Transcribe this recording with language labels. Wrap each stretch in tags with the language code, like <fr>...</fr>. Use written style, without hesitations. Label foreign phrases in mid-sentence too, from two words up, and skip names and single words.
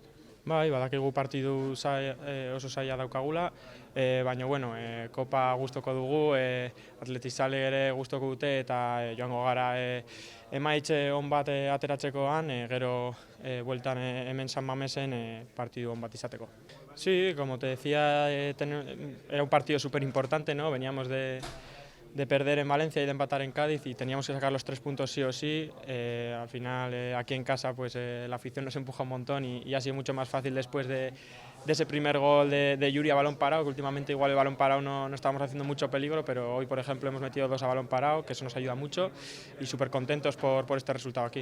<eu>Bai, badakigu partidu oso zaila daukagula, baina bueno, kopa gustoko dugu, Atletizale ere gustoko dute eta joango gara emaitze on bat ateratzekoan, gero bueltan hemen San Mamesen partidu on bat izateko.</eu> <es>Sí, como te decía, era un partido súper importante, ¿no? Veníamos de perder en Valencia y de empatar en Cádiz y teníamos que sacar los 3 puntos sí o sí. Al final, aquí en casa, pues la afición nos empuja un montón y ha sido mucho más fácil después de ese primer gol de Yuri a balón parado, que últimamente igual el balón parado no estábamos haciendo mucho peligro, pero hoy, por ejemplo, hemos metido 2 a balón parado, que eso nos ayuda mucho y súper contentos por este resultado aquí.</es>